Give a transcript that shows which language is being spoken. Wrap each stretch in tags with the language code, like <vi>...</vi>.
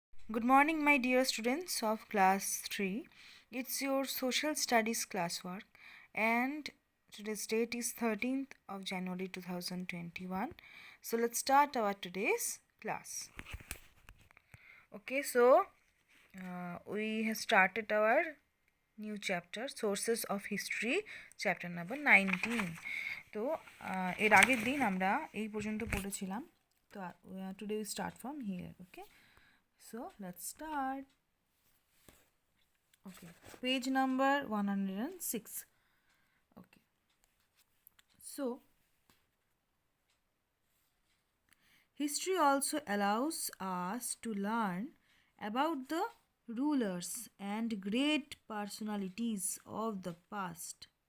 <en>Good morning, my dear students of class 3. It's your social studies classwork, and today's date is 13th of January 2021. So, let's start our today's class. Okay, so we have started our new chapter, Sources of History, chapter number 19.</en> <bn>তো এর আগের দিন আমরা এই পর্যন্ত পড়েছিলাম, তো</bn> <en>Today we start from here. Okay, so let's start. Okay, page number 106. Okay, so history also allows us to learn about the rulers and great personalities of the past.</en>